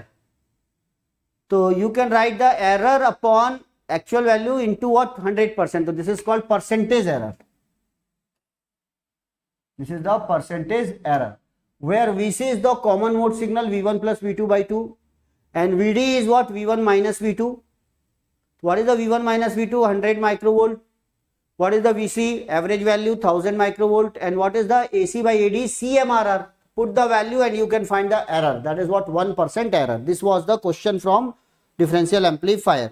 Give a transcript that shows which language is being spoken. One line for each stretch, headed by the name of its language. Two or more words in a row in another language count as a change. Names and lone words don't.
English: So you can write the error upon actual value into what? 100%. So this is called percentage error. This is the percentage error, where VC is the common mode signal, V1 plus V2 by 2, and VD is what? V1 minus V2. What is the V1 minus V2? 100 microvolt. What is the VC? Average value 1000 microvolt. And what is the AC by AD? CMRR. Put the value and you can find the error. That is what? 1% error. This was the question from differential amplifier.